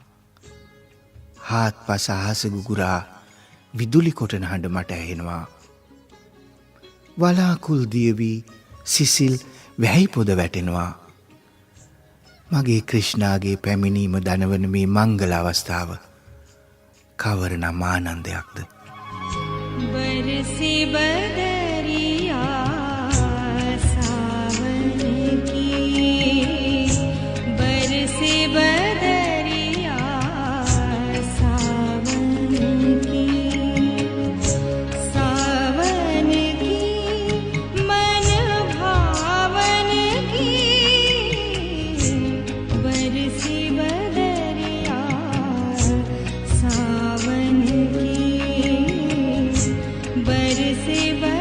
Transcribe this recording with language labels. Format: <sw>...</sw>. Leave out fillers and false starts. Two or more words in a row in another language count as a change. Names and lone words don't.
<si>හාත්පස අහස ගුගුරා විදුලි කොටන හඬ මට ඇහෙනවා. වලාකුල් දියවී සිසිල් වැහි පොද වැටෙනවා. මගේ ක්‍රිෂ්ණාගේ පැමිණීම දනවන මේ මංගල අවස්ථාව කවරනම් ආනන්දයක්ද.</si> <hi>बरसे बदरिया सावन की, बरसे बदरिया सावन की, सावन की मन भावन की, बरसे बदरिया सावन की, बरसे</hi>